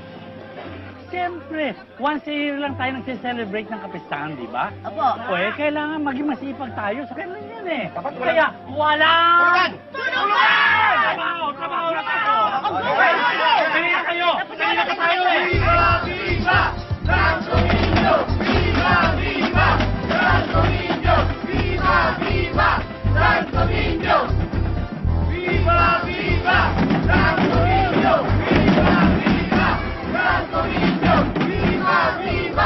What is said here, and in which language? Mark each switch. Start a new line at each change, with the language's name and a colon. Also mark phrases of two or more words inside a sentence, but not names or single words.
Filipino: Siyempre,
English: once a year
Filipino: lang tayo nagse-celebrate ng kapistahan, di ba? Opo. O kailangan maging masipag tayo. Sa kanya yan eh. Kaya, walang... Tulungan! Trabaho na tayo! Kanina kayo! Kanina pa tayo eh!
Spanish: Viva! Santo Niño! Viva! Viva! Santo Niño! Viva! Viva! Santo Niño! Viva! Viva! Santo Niño! Viva! Viva! Santo Niño! Viva! Viva!